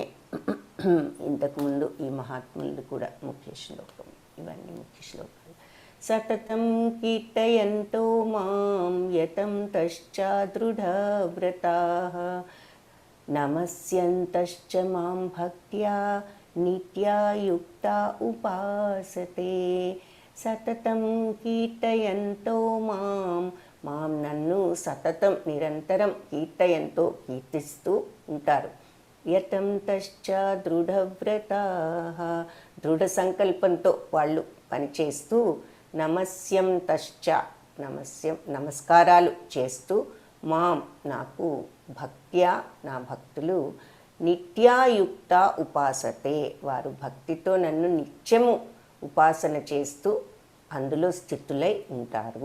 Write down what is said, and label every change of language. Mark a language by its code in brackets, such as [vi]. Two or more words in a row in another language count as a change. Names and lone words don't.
[te] ఇంతకుముందు ఈ మహాత్ములు కూడా ముఖ్య శ్లోకం, ఇవన్నీ ముఖ్య శ్లోకాలు. [sa] సతతం కీర్తయంతో మాం యతం తశ్చ దృఢవ్రతాః నమస్యంతశ్చ మాం భక్త్యా నిత్యా యుక్తా ఉపాసతే. సతతం కీర్తయంతో మాం, మాం [te] నన్ను సతతం నిరంతరం కీర్తయంతో కీర్తిస్తూ ఉంటారు. [sa] యతం తశ్చ దృఢవ్రతాః, [te] దృఢ సంకల్పంతో వాళ్ళు పనిచేస్తూ, [sa] నమస్యం తశ్చ, [te] నమస్కారాలు చేస్తూ, మాం నాకు భక్త్యా, నా భక్తులు, [sa] నిత్యాయుక్త ఉపాసతే, [te] వారు భక్తితో నన్ను నిత్యము ఉపాసన చేస్తూ అందులో స్థితులై ఉంటారు.